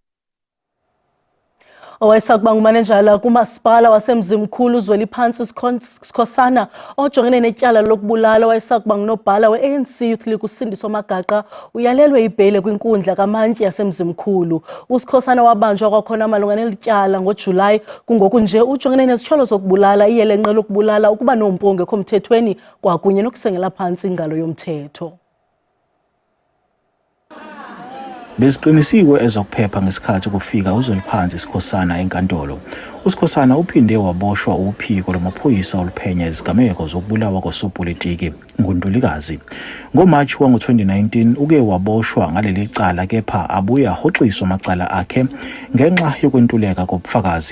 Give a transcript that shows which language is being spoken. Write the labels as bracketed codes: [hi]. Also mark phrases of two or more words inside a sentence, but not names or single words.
[xh] Owayesakuba ngumanenjala kumasipala wasemzimkhulu uZweliphansi Sikhosana ojongene netyala lokubulala owayesakuba ngunobhala we-ANC Youth League uSindiso Magaqa uyalelwe ibhele kwinkundla kaMantyi yasemzimkhulu. uSikhosana wabanjwa kwakhona malunga nelityala ngoJulayi kungoku nje ujongene nezityholo zokubulala iyelenqe lokubulala ukuba nompungu ekho mthethweni kwakunye nokusengela phantsi ingalo yomthetho. [zu] Beziqinisiwe ezokuphepha ngesikhathi kufika uZweliphansi Sikhosana enkantolo. uSikhosana uphinde waboshwa uphiko lwamaphoyisa oluphenya izigameko zokubulawa kosopolitiki nguNtulikazi. NgoMarch wango-2019 uke waboshwa ngaleli cala kepha abuye ahoxiswa amacala akhe ngenxa yokwentuleka kobufakazi.